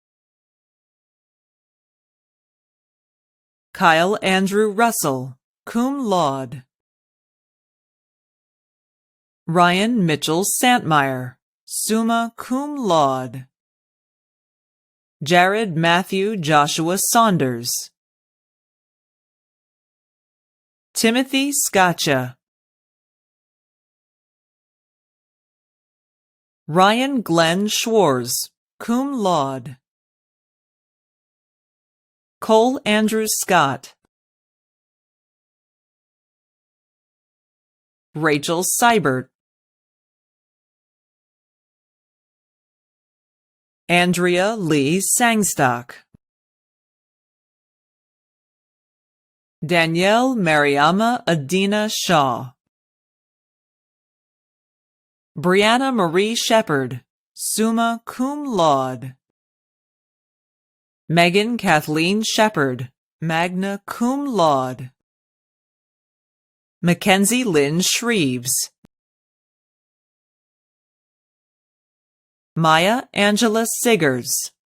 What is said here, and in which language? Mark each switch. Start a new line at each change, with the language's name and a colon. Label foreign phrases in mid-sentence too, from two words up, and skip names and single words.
English: Kyle Andrew Russell,
Latin: cum laude,
English: Ryan Mitchell Santmeyer,
Latin: summa cum laude,
English: Jared Matthew Joshua Saunders, Timothy Scotcha, Ryan Glenn Schwarz,
Latin: cum laude.
English: Cole Andrew Scott. Rachel Seibert. Andrea Lee Sangstock. Danielle Mariama Adina Shaw. Brianna Marie Shepard,
Latin: summa cum laude.
English: Megan Kathleen Shepard,
Latin: magna cum laude.
English: Mackenzie Lynn Shreves. Maya Angela Siggers.